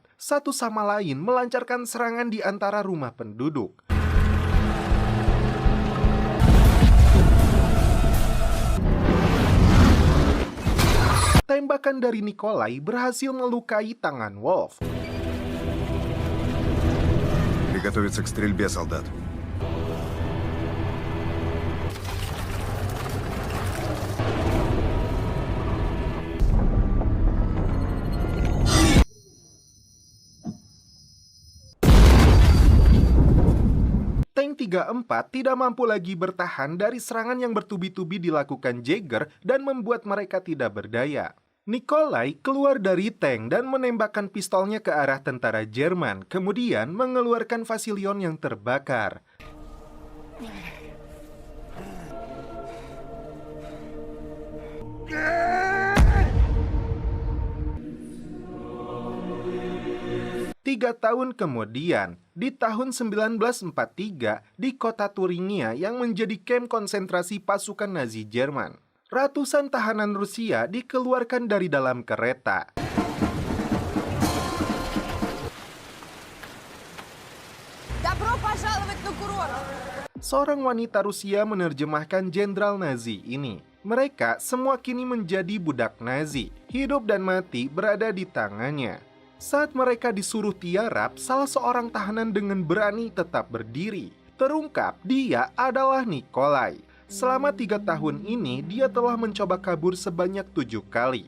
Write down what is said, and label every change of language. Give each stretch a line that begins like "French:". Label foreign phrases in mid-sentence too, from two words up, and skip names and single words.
Indonesian: Satu sama lain melancarkan serangan di antara rumah penduduk. Tembakan dari Nikolai berhasil melukai tangan Wolf.
Russian: Приготовиться к стрельбе, солдат.
Indonesian: Tank 34 tidak mampu lagi bertahan dari serangan yang bertubi-tubi dilakukan Jagger dan membuat mereka tidak berdaya. Nikolai keluar dari tank dan menembakkan pistolnya ke arah tentara Jerman, kemudian mengeluarkan Vasilion yang terbakar. Tiga tahun kemudian, di tahun 1943, di kota Turingia yang menjadi kamp konsentrasi pasukan Nazi Jerman, ratusan tahanan Rusia dikeluarkan dari dalam kereta.
Russian: Добро пожаловать на курорт!
Indonesian: Seorang wanita Rusia menerjemahkan jenderal Nazi ini. Mereka semua kini menjadi budak Nazi. Hidup dan mati berada di tangannya. Saat mereka disuruh tiarap, salah seorang tahanan dengan berani tetap berdiri. Terungkap, dia adalah Nikolai. Selama 3 tahun ini, dia telah mencoba kabur sebanyak 7 kali.